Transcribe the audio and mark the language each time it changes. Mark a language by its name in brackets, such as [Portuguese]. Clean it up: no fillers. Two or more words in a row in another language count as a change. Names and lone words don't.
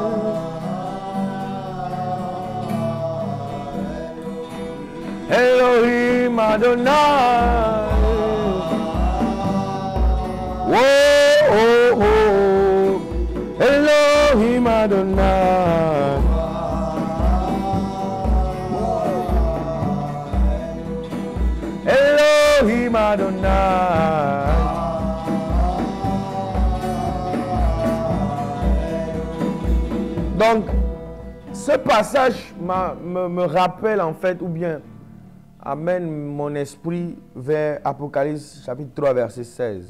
[French] Elohim Adonai, oh, oh, oh, Elohim Adonai, Elohim Adonai. Donc, ce passage me rappelle en fait, ou bien amène mon esprit vers Apocalypse chapitre 3 verset 16.